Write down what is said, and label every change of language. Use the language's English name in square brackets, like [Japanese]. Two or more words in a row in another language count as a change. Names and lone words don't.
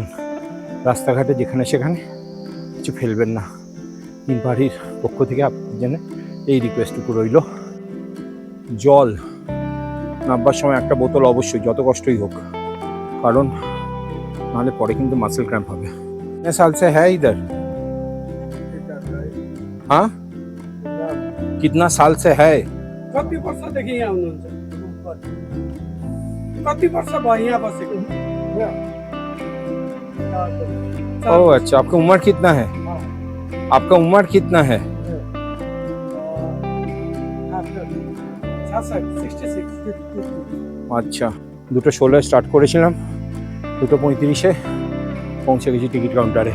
[Bangla] রাস্তাঘাটে যেখানে সেখানে কিছু ফেলবেন না। তিন পাহাড়ির পক্ষ থেকে আপনার জন্য এই রিকোয়েস্টটুকু রইল। জল নামবার সময় একটা বোতল অবশ্যই, যত কষ্টই হোক, কারণ নাহলে পরে কিন্তু [English] muscle cramp [Bangla] হবে। [Hindi] साल से है इधर? हाँ, कितना साल से है? [Nepali] कति वर्ष देखि यहाँ हुनुहुन्छ? कति वर्ष भयो यहाँ बसेको? [Hindi] ओह अच्छा, आपका उम्र कितना है? आपका उम्र कितना है? 66। [Bangla] আচ্ছা, 2:16 স্টার্ট করেছিলাম, 2:35 পৌঁছে গেছি [English] ticket counter.